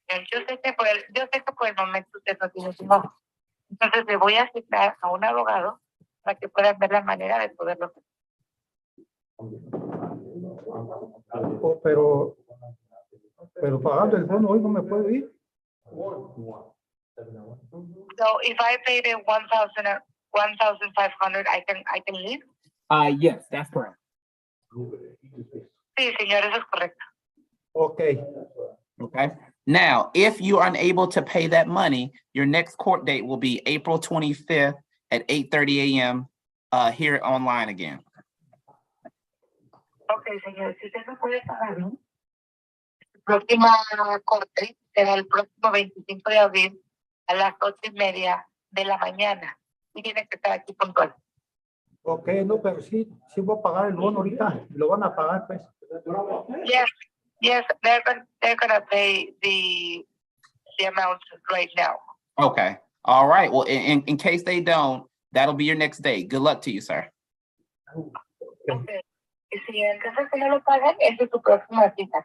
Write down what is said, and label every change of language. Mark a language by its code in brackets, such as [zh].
[es] Yo sé que por el momento usted no tiene trabajo. Entonces le voy a asignar a un abogado para que pueda ver la manera de poderlo hacer. Oh, pero pagando el bono hoy no me puedo ir. [en] So if I pay the 1,500, I can leave. Yes, that's correct. [es] Sí, señor, eso es correcto. [en] Okay. Okay, now, if you are unable to pay that money, your next court date will be April 25th at 8:30 a.m. Here online again. [es] Ok, señor, si usted no puede pagar, ¿no? Próxima corte será el próximo 25 de abril a las 8:30 de la mañana. Y tiene que estar aquí puntual. Ok, no, pero sí voy a pagar el bono ahorita. Lo van a pagar, pues. [en] Yes, they're gonna pay the amount right now. Okay, all right. Well, in case they don't, that'll be your next day. Good luck to you, sir. Okay. [es] Y si en caso que no lo pagan, esa es su próxima cita.